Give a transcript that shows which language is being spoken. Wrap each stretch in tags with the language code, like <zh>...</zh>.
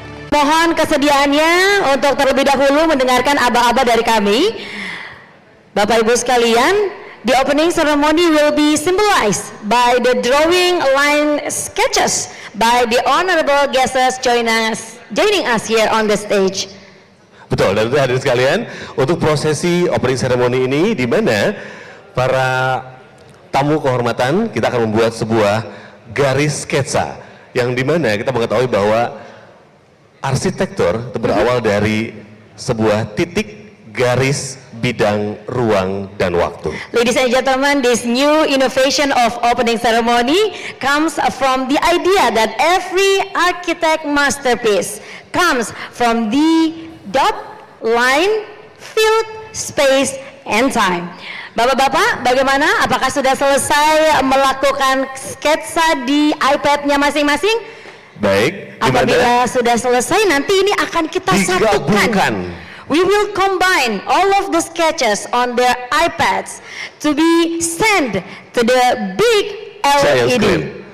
<id>Mohon kesediaannya untuk terlebih dahulu mendengarkan aba-aba dari kami. Bapak Ibu sekalian,</id> <en>the opening ceremony will be symbolized by the drawing line sketches by the honorable guests joining us here on the stage.</en> <id>Betul, dan itu hadirin sekalian, untuk prosesi</id> <en>opening ceremony</en> <id>ini di mana para tamu kehormatan kita akan membuat sebuah garis sketsa yang di mana kita mengetahui bahwa arsitektur itu berawal dari sebuah titik garis bidang ruang dan waktu.</id> <en>Ladies and gentlemen, this new innovation of opening ceremony comes from the idea that every architect masterpiece comes from the dot, line, field, space, and time.</en> <id>Bapak-bapak, bagaimana? Apakah sudah selesai melakukan sketsa di iPad-nya masing-masing? Baik, apabila sudah selesai, nanti ini akan kita satukan.</id> <en>We will combine all of the sketches on their iPads to be sent to the big LED.</en>